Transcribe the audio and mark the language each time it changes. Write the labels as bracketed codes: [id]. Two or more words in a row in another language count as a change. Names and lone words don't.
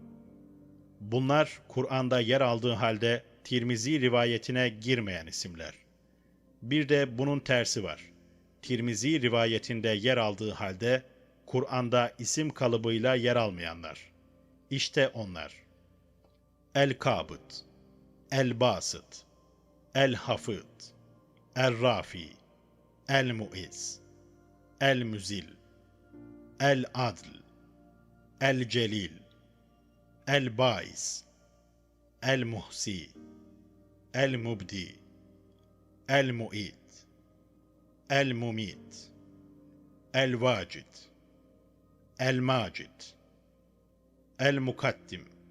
[tr] Bunlar Kur'an'da yer aldığı halde Tirmizi rivayetine girmeyen isimler. Bir de bunun tersi var. Tirmizi rivayetinde yer aldığı halde Kur'an'da isim kalıbıyla yer almayanlar. İşte onlar: El-Kabid, El-Basit, El-Hafid, El-Rafi, El-Mu'iz, El-Müzil, El-Adl, El-Celil, El-Bais, El-Muhsi, El-Mubdi, El-Mu'id, El-Mumit, El-Vacid, El-Macid, El-Mukaddim,